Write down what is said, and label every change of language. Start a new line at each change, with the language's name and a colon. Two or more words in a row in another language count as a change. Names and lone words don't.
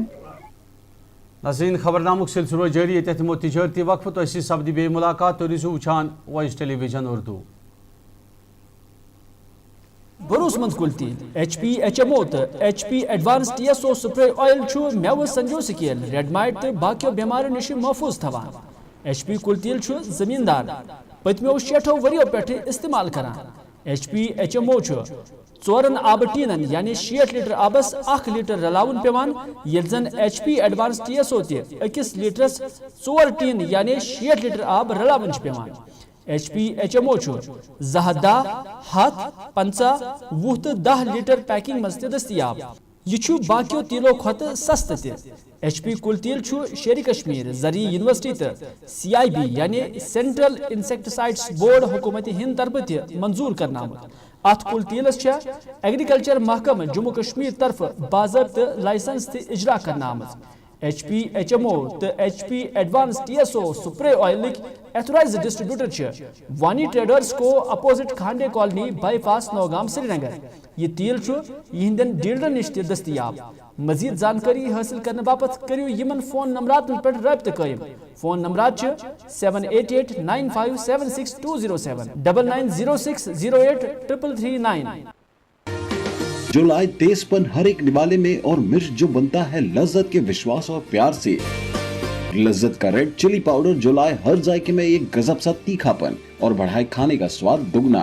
Kashmiri: नाज़रीन, खबरनामुक सिलसिलो जारी तमो तिजारती वक्फ तो सपदी बे मुलाकात तो रिजू वुचान वॉइस टेलीविजन उर्दू. भरोसमंद कुल्ती HP HMO तो HP एडवांस TSO
English: spray oil
Kashmiri: छु मेव संजो स्केल
English: red mite
Kashmiri: तो बाकियों बीमारियों निश महफूज थवान. HP कुल्तील छु जमींदार पतमो 60 वरियों पे इस्तेमाल करान. HP HMO छु 4 आब टीनन यानी 60 लीटर आबस 1 लीटर रलाउन पेवान. यलजन HP एडवांस TSO ते 1 लीटरस 4 टीन यानी 60 लीटर आब रलावन पेवान. HP HMO छु जहदा हाथ 50 वुह 10 लीटर पैकिंग मज दस्तियाब. यह बाकियों तीलों खत सस्त ते. HP कुल तील छु शेर कश्मीर जरी यूनिवर्सिटी तो CIB यानी सेंट्रल इंसेक्टिसाइड्स बोर्ड हुकूमत हिंद तरफ मंजूर करना. अत कुल तीलस एग्रीकल्चर महकम जम्मू कश्मीर तरफ बाज़ाब्त लाइसेंस ते इजरा करना. HP HMO तो HP एडवांस TSO
English: spray oil authorised distributor
Kashmiri: वानी ट्रेडर्स को अपोजिट खांडे कॉलोनी बाईपास नौगाम श्रीनगर. ये तेल यहंदन डीलर निश दस्तियाब. مزید جانکاری حاصل کرنے باپت کریو یمن فون نمبرات پر رابطہ قائم. فون نمبرات 7889576207 9906083339.
Urdu: جو لائے تیز پن ہر ایک نوالے میں اور مرچ جو بنتا ہے لذت کے وشواس اور پیار سے. لذت کا
English: red chilli powder
Urdu: جو لائے ہر ذائقے میں ایک گزب سا تیکھا پن اور بڑھائے کھانے کا سواد دگنا.